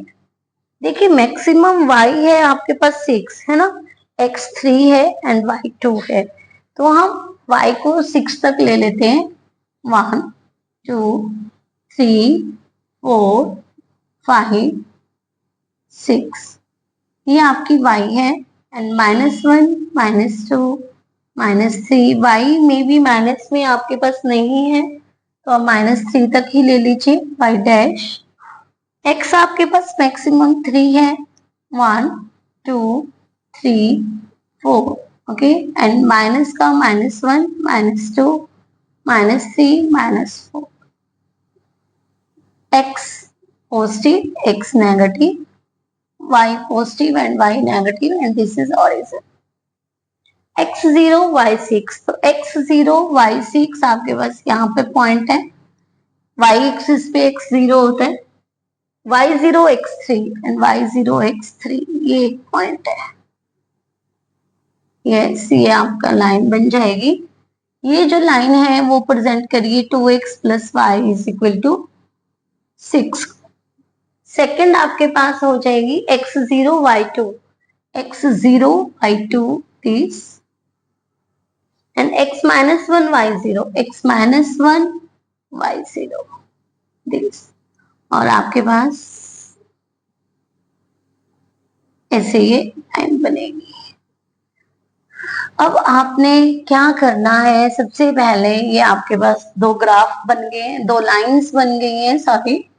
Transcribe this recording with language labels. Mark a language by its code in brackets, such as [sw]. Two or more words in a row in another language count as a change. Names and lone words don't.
[hi] देखिए मैक्सिमम y है आपके पास 6 है ना, x 3 है एंड y 2 है तो हम y को 6 तक ले लेते हैं 1 2 3 4 5 6, ये आपकी y है एंड -1 -2 -3, y में भी माइनस में आपके पास नहीं है तो आप -3 तक ही ले लीजिए y डैश। x आपके पास मैक्सिमम 3 है 1 2 3 4 [en] okay and minus [hi] का -1 -2 -3 -4, [en] x positive x negative, y positive and y negative and this is origin. [hi] x0 y6 तो x0 y6 आपके पास यहाँ पे पॉइंट है, [en] y axis [hi] पे x0 होता है, y0 x3 and y0 x3 ये एक पॉइंट है। यस ये आपका लाइन बन जाएगी। ये जो लाइन है वो प्रेजेंट करिए [en] 2x plus y is equal to 6। [hi] सेकंड आपके पास हो जाएगी x0 y2, [en] x0 y2 this and x minus 1 y0, x minus 1 y0 this [hi] और आपके पास ऐसे ये लाइन बनेगी। अब आपने क्या करना है, सबसे पहले ये आपके पास दो ग्राफ बन गए हैं, दो लाइंस बन गई हैं सॉरी।